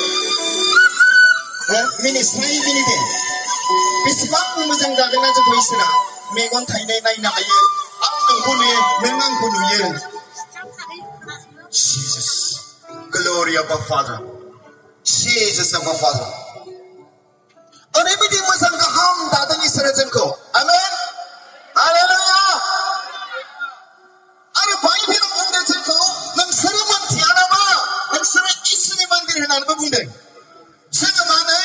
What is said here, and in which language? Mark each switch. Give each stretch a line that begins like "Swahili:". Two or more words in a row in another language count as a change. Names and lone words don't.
Bodo: मिनिस्राय मिनिदे बेसेबां मोजां जादोंना जोंखौ इसोरा मेगन थाइनाय नायनो हायो आं नोंखौ नुयो नों आंखौ नुयो
English: Jesus glory of our Father Jesus of our Father
Bodo: ओरैबायदि मोजां गाहाम दादों इसोरा जोंखौ आमेन हालेलुया आरो बाइबेलाव बुंदों जोंखौ नोंसोरो मोनथिया नामा नोंसोरो इसोरनि मन्दिर होननानैबो बुंदों जोङो मा होनो